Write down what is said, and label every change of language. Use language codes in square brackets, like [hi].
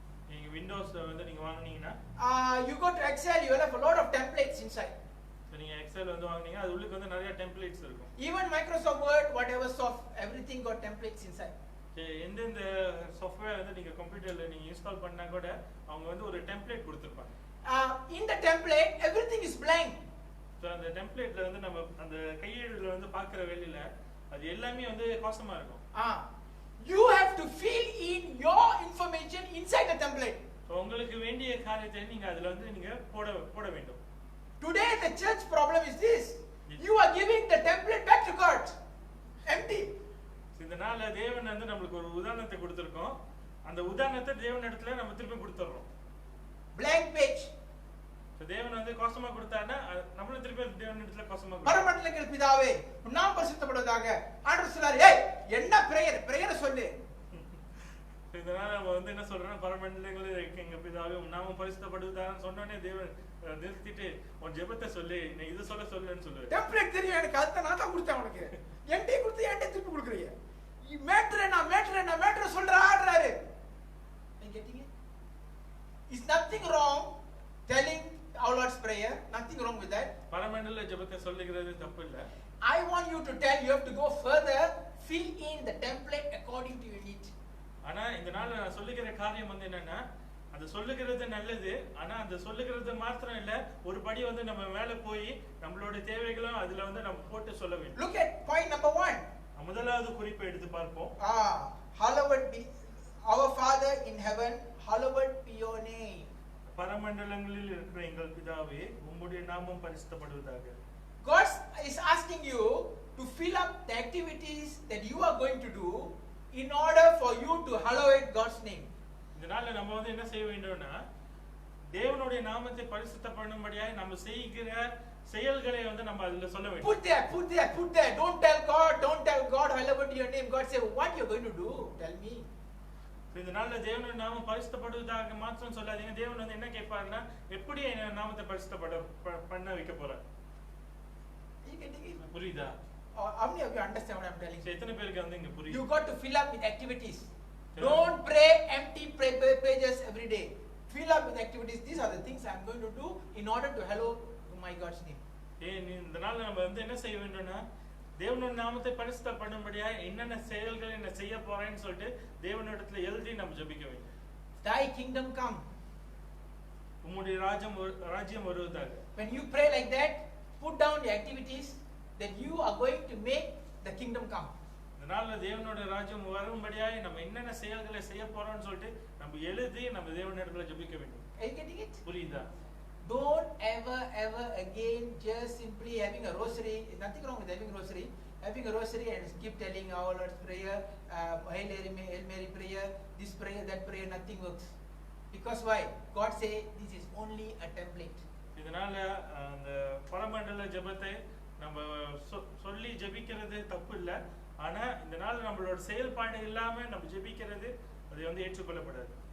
[ta] நீங்க விண்டோஸ் வந்து நீங்க வாங்குனீங்கன்னா, [en] you go to Excel, you will have a lot of templates inside. [ta] So நீங்க Excel வந்து வாங்குனீங்க, அது உள்ளுக்கு வந்து நிறைய டெம்ப்ளேட்ஸ் இருக்கும். [en] Even Microsoft Word, whatever everything got templates inside. [ta] எந்தெந்த சாஃப்ட்வேர் வந்து நீங்க கம்ப்யூட்டர்ல நீங்க இன்ஸ்டால் பண்ணா கூட அவங்க வந்து ஒரு டெம்ப்ளேட் கொடுத்திருப்பாங்க. [en] In the template everything is blank. [ta] So அந்த டெம்ப்ளேட்ல வந்து நம்ம அந்த கையேடுல வந்து பார்க்குற வேளையில அது எல்லாமே வந்து கோசமா இருக்கும். [en] You have to fill in your information inside the template. [ta] So உங்களுக்கு வேண்டிய காரியத்தை நீங்க அதுல வந்து நீங்க போட வேண்டும். [en] Today the church problem is this. You are giving the template back to God. Empty. [ta] இதனால தேவன் வந்து நமக்கு ஒரு உதாரணத்தை கொடுத்திருக்கோம். அந்த உதாரணத்தை தேவனிடத்துல நம்ம திருப்பி கொடுத்துறோம். [en] Blank page. [ta] So தேவன் வந்து கோசமா கொடுத்தானா நம்மளும் திருப்பி தேவனிடத்துல கோசமா கொடுப்போம். பரமண்டலங்கள் பிதாவே, உன் நாமம் பரிசுத்தப்படுவதாக. ஆண்டவர் சொல்றாரு, ஏய் என்ன பிரேயர் சொல்லு. இதனால நம்ம வந்து என்ன சொல்றோம்னா, பரமண்டலங்களே எங்க பிதாவே உன் நாமம் பரிசுத்தப்படுவதாக சொன்னோனே தேவன் நிறுத்திட்டு உன் ஜெபத்தை சொல்லு, நீ இது சொல்லுன்னு சொல்லுவாரு. டெம்ப்ளேட் தெரியும் எனக்கு, அத நான் தான் கொடுத்தேன் உனக்கு. என்கிட்ட கொடுத்து என்கிட்ட திருப்பி கொடுக்குறீங்க. மேட்டர் சொல்றாரு. நீங்க கேட்டீங்க? [en] Is nothing wrong telling our Lord's prayer, nothing wrong with that. [ta] பரமண்டல ஜெபத்தை சொல்லுகிறது தப்பு இல்ல. [en] I want you to tell, you have to go further, fill in the template according to your need. [ta] ஆனா இந்த நாள்ல நான் சொல்லுகிற காரியம் வந்து என்னன்னா, அது சொல்லுகிறது நல்லது, ஆனா அந்த சொல்லுகிறது மாத்திரம் இல்ல, ஒரு படி வந்து நம்ம மேல போய் நம்மளோட தேவைகளும் அதுல வந்து நம்ம போட்டு சொல்ல வேண்டும். [en] Look at point number 1. [ta] முதலாவது குறிப்பை எடுத்து பார்ப்போம். [en] Hallowed be our Father in heaven, hallowed be your name. [ta] பரமண்டலங்களில் இருக்கிற எங்கள் பிதாவே, உம்முடைய நாமம் பரிசுத்தப்படுவதாக. [en] God is asking you to fill up the activities that you are going to do in order for you to hallow God's name. [ta] இதனால நம்ம வந்து என்ன செய்ய வேண்டும்னா, தேவனுடைய நாமத்தை பரிசுத்தம் பண்ணும்படியாய் நம்ம செய்கிற செயல்களை வந்து நம்ம அதுல சொல்ல வேண்டும். [en] Put there. Don't tell God hallowed be your name. God say, what you are going to do? Tell me. [ta] இந்த நாள்ல தேவனுடைய நாமம் பரிசுத்தப்படுவதாக மாத்திரம் சொல்லாதீங்க. தேவன் வந்து என்ன கேட்பாருன்னா, எப்படி என் நாமத்தை பண்ண வைக்க போற? [en] You getting it? [ta] புரியுதா? [en] How many of you understand what I am telling you? [ta] எத்தனை பேருக்கு வந்து இங்க புரியுது? [en] You got to fill up with activities. Don't pray empty pages every day. Fill up with activities. These are the things I am going to do in order to hallow my God's name. [ta] இந்த நாள்ல நம்ம வந்து என்ன செய்ய வேண்டும்னா, தேவனுடைய நாமத்தை பரிசுத்தம் பண்ணும்படியா என்னென்ன செயல்களை நான் செய்ய போறேன்னு சொல்லிட்டு தேவனிடத்துல எழுதி நம்ம ஜெபிக்க வேண்டும். [en] Thy kingdom come. [ta] உம்முடைய ராஜ்யம் வருவதாக. [en] When you pray like that, put down the activities that you are going to make the kingdom come. [ta] இந்த நாள்ல தேவனுடைய ராஜ்யம் வரும்படியா நம்ம என்னென்ன செயல்களை செய்ய போறோம்னு சொல்லிட்டு நம்ம எழுதி நம்ம தேவனிடத்துல ஜெபிக்க வேண்டும். [en] Are you getting it? [ta] புரியுதா? [en] Don't ever again just simply having a rosary. Nothing wrong with having a rosary. Having a rosary and keep telling our Lord's prayer, Hail Mary prayer, this prayer, that prayer, nothing works. Because why? God say this is only a template. [ta] இதனால அந்த பரமண்டல ஜெபத்தை நம்ம சொல்லி ஜெபிக்கிறது தப்பு இல்ல. ஆனா இந்த நாள் நம்மளோட செயல்பாடு இல்லாம நம்ம ஜெபிக்கிறது அது வந்து ஏற்றுக்கொள்ளப்படாது.